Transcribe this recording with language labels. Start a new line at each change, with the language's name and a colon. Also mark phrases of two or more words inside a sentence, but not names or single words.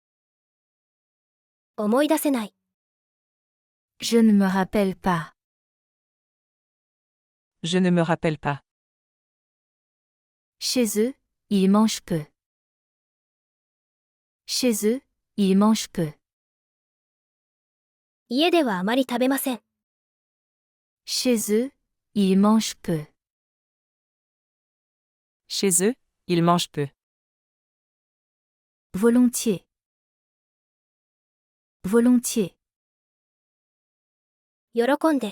Japanese: 思い出せない。
French: Je ne me rappelle pas. Je ne me rappelle pas. Chez eux, ils mangent peu. Chez eux, ils mangent peu.
Japanese: 家ではあまり食べません。
French: Chez eux, ils mangent peu. Chez eux, ils mangent peu. Volontiers. Volontiers.
Japanese: 喜んで。